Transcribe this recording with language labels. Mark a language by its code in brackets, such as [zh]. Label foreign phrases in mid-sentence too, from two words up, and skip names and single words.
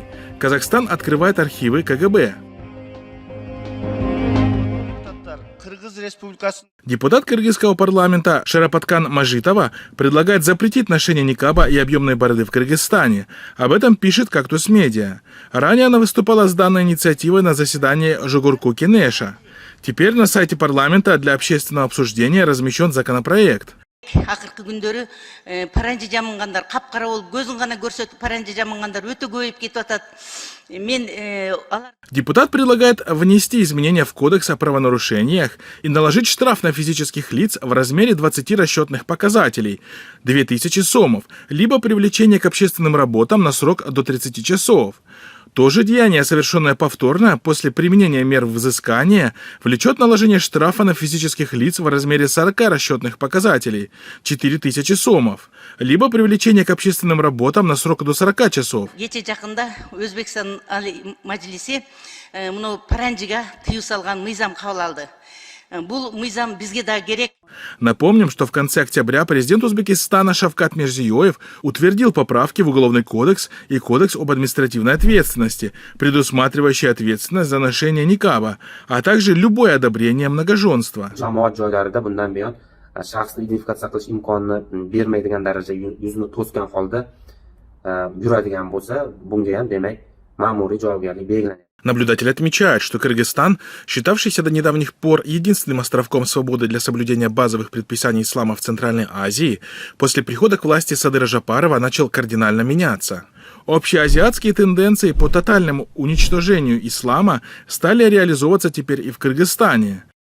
[ru] Казахстан открывает архивы КГБ. Депутат кыргызского парламента Шарапаткан Мажитова предлагает запретить ношение никаба и объемной бороды в Кыргызстане. Об этом пишет «Кактус Медиа». Ранее она выступала с данной инициативой на заседании Жогорку Кенеша. Теперь на сайте парламента для общественного обсуждения размещен законопроект. [ky] Акыркы күндөрү паранжы жамынгандар капкара болуп көзүн гана көрсөтүп паранжы жамынгандар өтө көбөйүп кетип атат. [ru] Депутат предлагает внести изменения в Кодекс о правонарушениях и наложить штраф на физических лиц в размере 20 расчетных показателей, 2000 сомов, либо привлечение к общественным работам на срок до 30 часов. То же деяние, совершенное повторно после применения мер взыскания, влечет наложение штрафа на физических лиц в размере 40 расчетных показателей, 4000 сомов, либо привлечение к общественным работам на срок до 40 часов. [ky] Өзбекстан Мажилиси муну паранжыга тыюу салган мыйзам кабыл алды. Бул мыйзам бизге да керек. [ru] Напомним, что в конце октября президент Узбекистана Шавкат Мирзиёев утвердил поправки в Уголовный кодекс и Кодекс об административной ответственности, предусматривающие ответственность за ношение никаба, а также любое одобрение многоженства. [uz] Shaxsni identifikatsiya qilish imkonini bermaydigan darajada yuzini to'sgan holda yuradigan bo'lsa, bunga ham demak ma'muriy javobgarlik belgilanadi. [ru] Наблюдатель отмечает, что Кыргызстан, считавшийся до недавних пор единственным островком свободы для соблюдения базовых предписаний ислама в Центральной Азии, после прихода к власти Садыра Жапарова начал кардинально меняться. Общеазиатские тенденции по тотальному уничтожению ислама стали реализовываться теперь и в Кыргызстане.